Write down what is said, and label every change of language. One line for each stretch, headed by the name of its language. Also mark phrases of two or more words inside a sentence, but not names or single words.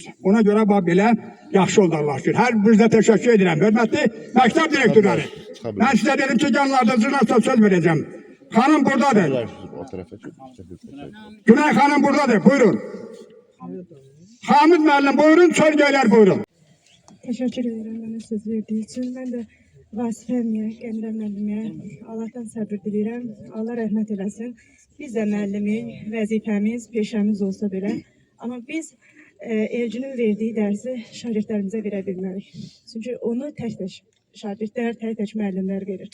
Azerbaijani: Ona görə bax belə yaxşı oldu Allah şükür. Hər birinizə təşəkkür edirəm. Hörmətli məktəb direktorları. Mən sizə dedim ki, yanlardacına söz verəcəm. Xanım buradadır. Günay xanım buradadır. Buyurun. Hamid müəllim buyurun, çöl göylər buyurun.
Turkish: Teşekkür ederim bana söz verdiği için.
Azerbaijani: Ben de vazifəmə, Qəndirə müəllimə Allahdan səbir diləyirəm. Allah rəhmət eləsin. Biz də müəllimin vəzifəmiz, peşəmiz olsa belə. Amma biz Elcinin verdiyi dərsi şagirdlərimizə verə bilmərik. Çünki onu tək-tək şagirdlər, tək müəllimlər verir.